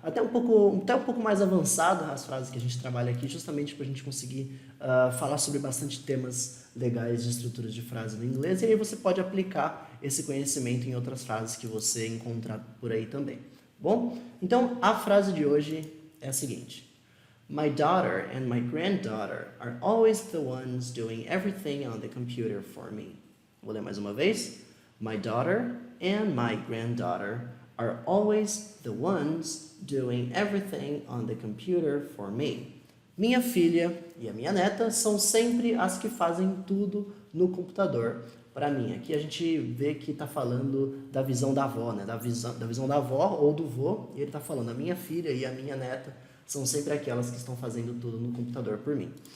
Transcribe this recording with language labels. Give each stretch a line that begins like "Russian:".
Portuguese: Até um pouco mais avançada as frases que a gente trabalha aqui, justamente para a gente conseguir falar sobre bastante temas legais de estruturas de frase no inglês. E aí você pode aplicar esse conhecimento em outras frases que você encontrar por aí também. Bom, então a frase de hoje é a seguinte.
English: My daughter and my granddaughter are always the ones doing everything on the computer for me.
Portuguese: Vou ler mais uma vez.
English: My daughter and my granddaughter are always the ones doing everything on the computer for me.
Portuguese: Minha filha e a minha neta são sempre as que fazem tudo no computador para mim. Aqui a gente vê que está falando da visão da avó, né? Da visão da avó ou do vô, e ele está falando a minha filha e a minha neta são sempre aquelas que estão fazendo tudo no computador por mim.